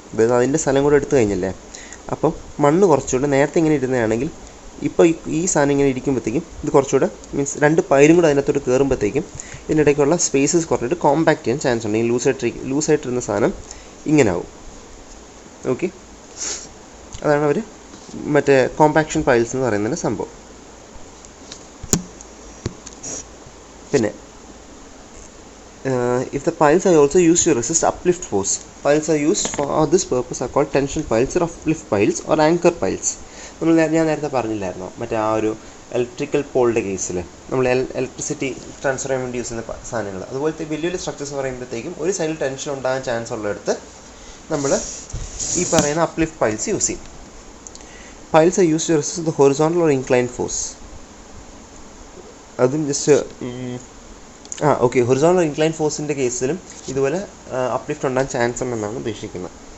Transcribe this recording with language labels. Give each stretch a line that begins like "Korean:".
Malayalam: അതായത് അതിൻ്റെ സ്ഥലം കൂടെ എടുത്തു കഴിഞ്ഞല്ലേ. അപ്പം മണ്ണ് കുറച്ചുകൂടെ നേരത്തെ ഇങ്ങനെ ഇരുന്നതാണെങ്കിൽ ഇപ്പോൾ ഈ സാധനം ഇങ്ങനെ ഇരിക്കുമ്പോഴത്തേക്കും ഇത് കുറച്ചുകൂടെ മീൻസ് രണ്ട് പൈലും കൂടെ അതിനകത്തോട്ട് കയറുമ്പോഴത്തേക്കും ഇതിനിടയ്ക്കുള്ള സ്പേസസ് കുറഞ്ഞിട്ട് കോമ്പാക്റ്റ് ചെയ്യാൻ ചാൻസ് ഉണ്ട്. ഈ ലൂസായിട്ടിരുന്ന സാധനം ഇങ്ങനെ ആവും. ഓക്കെ, അതാണ് അവർ മറ്റേ കോമ്പാക്ഷൻ പൈൽസ് എന്ന് പറയുന്നതിൻ്റെ സംഭവം. പിന്നെ
English: if the piles are also used to resist uplift force, piles are used for this purpose are called tension piles or uplift piles or anchor piles.
Malayalam: ഞാൻ നേരത്തെ പറഞ്ഞില്ലായിരുന്നോ മറ്റേ ആ ഒരു ഇലക്ട്രിക്കൽ പോളിൻ്റെ കേസിൽ നമ്മൾ ഇലക്ട്രിസിറ്റി ട്രാൻസ്ഫർ ചെയ്യാൻ വേണ്ടി യൂസ് ചെയ്യുന്ന സാധനങ്ങൾ, അതുപോലത്തെ വലിയ വലിയ സ്ട്രക്ചേഴ്സ് പറയുമ്പോഴത്തേക്കും ഒരു സൈഡിൽ ടെൻഷൻ ഉണ്ടാകാൻ ചാൻസ് ഉള്ളിടത്ത് നമ്മൾ ഈ പറയുന്ന അപ്ലിഫ്റ്റ് പൈൽസ് യൂസ് ചെയ്യും.
English: Piles are used to resist the horizontal or inclined force.
Malayalam: അതും ജസ്റ്റ് ഓക്കെ, ഹൊറിസോണ്ടൽ ഇൻക്ലൈൻഡ് ഫോഴ്സിൻ്റെ കേസിലും ഇതുപോലെ അപ്ലിഫ്റ്റ് ഉണ്ടാകാൻ ചാൻസ് ഉണ്ടെന്നാണ് ഉദ്ദേശിക്കുന്നത്.